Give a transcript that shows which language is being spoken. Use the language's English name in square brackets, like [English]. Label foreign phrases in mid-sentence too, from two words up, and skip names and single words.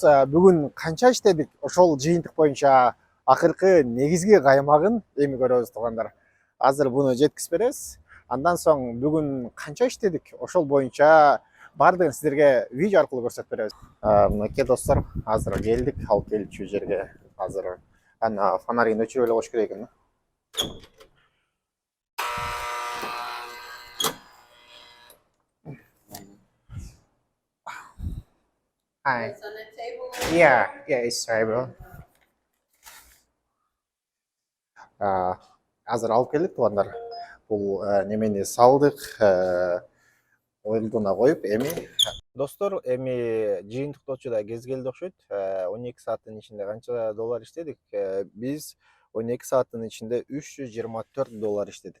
[Kyrgyz] Бүгүн канча иштедик, ошол жыйынтык боюнча акыркы негизги каймагын эми көрөбүз туугандар. Азыр буну жеткизип беребиз. Андан соң бүгүн канча иштедик, ошол боюнча бардыгын сиздерге видео аркылуу көрсөтүп беребиз. Мынакей достор, азыр келдик, алып келчү жерге. Азыр ана фонарин өчүрүп эле коюш керек экен. [English] Hi. It's on the table. Yeah, it's table. [Kyrgyz] Азыр алып келдик туугандар. Бул немени салдык, оюлдуна коюп, эми достор, эми жыйынтыктоочу да кез келди окшойт. 12 сааттын ичинде канча доллар иштедик? Биз 12 сааттын ичинде $324 иштедик.